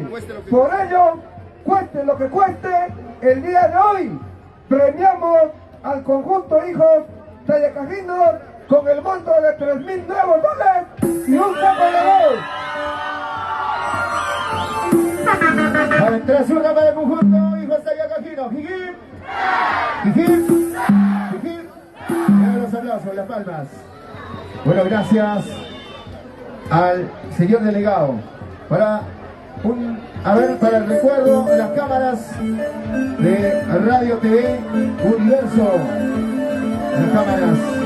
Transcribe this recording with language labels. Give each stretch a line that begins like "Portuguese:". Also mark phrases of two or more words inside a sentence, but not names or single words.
Spanish: Por ello, cueste lo que cueste, el día de hoy premiamos al conjunto Hijos Tayacajinos con el monto de 3,000 nuevos soles y un saco de arroz. Tras una para el conjunto Hijos Tayacajinos. Jijim, jijim, jijim. Y los aplausos, las palmas. Bueno, gracias al señor delegado. Para el recuerdo, las cámaras de Radio TV Universo. Las cámaras.